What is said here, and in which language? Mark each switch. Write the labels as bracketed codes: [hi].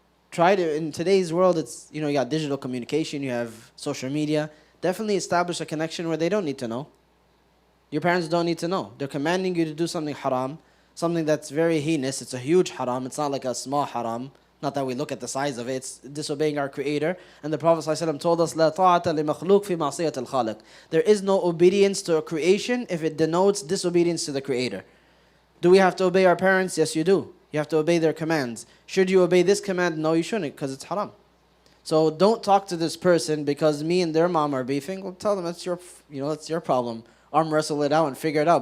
[en] Try to, in today's world, it's, you got digital communication, you have social media. Definitely establish a connection where they don't need to know. Your parents don't need to know. They're commanding you to do something haram, something that's very heinous. It's a huge haram. It's not like a small haram. Not that we look at the size of it. It's disobeying our Creator. And the Prophet ﷺ told us, [ar] لا طاعة لمخلوق في معصية الخالق. [en] There is no obedience to a creation if it denotes disobedience to the Creator. Do we have to obey our parents? Yes, you do. You have to obey their commands. Should you obey this command? No, you shouldn't, because it's haram. So don't talk to this person because me and their mom are beefing. Well, tell them that's your problem. Arm wrestle it out and figure it out.